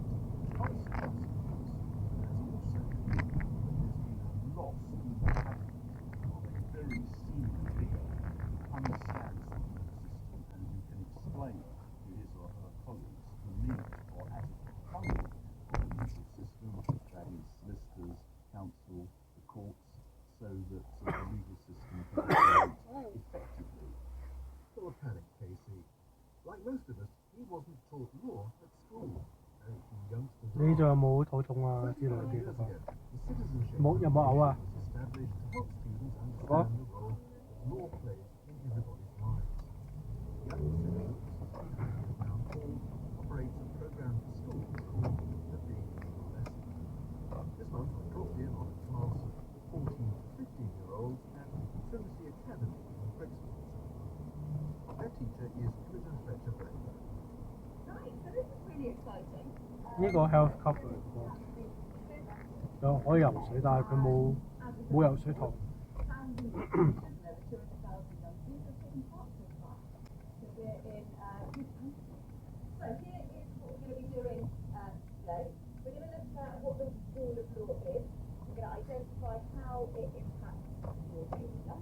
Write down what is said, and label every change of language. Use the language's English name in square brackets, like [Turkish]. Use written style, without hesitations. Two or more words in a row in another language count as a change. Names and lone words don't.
[English] The consequence, of course, has also been that there's been a loss in the cabinet of a very senior figure who understands the system and who can explain to his or her colleagues the need for adequate funding of the legal system, that is, solicitors, counsel, the courts, so that the legal system can operate effectively. Don't panic, Casey. Like most of us, he wasn't taught law at school. Very few youngsters [Cantonese] 你仲有冇肚痛啊之類啲咁啊？冇有冇嘔啊？ [English] established to help students 哥哥 understand the role that law plays in everybody's lives. The Young Citizens Town Hall operates a program for schools called the Big Lesson. This month I dropped in on a class of 14 to 15-year-olds at Trinity Academy in Brixton. Their teacher is Twitter Fletcher Brenda. Nice, so this is really exciting. [Cantonese] 呢個 [English] health club [Cantonese] 嚟嘅，又可以游水，但係佢冇游水堂。 [English] So here is what we're going to be doing today. We're going to look at what the rule of law is. We're going to identify how it impacts your daily life.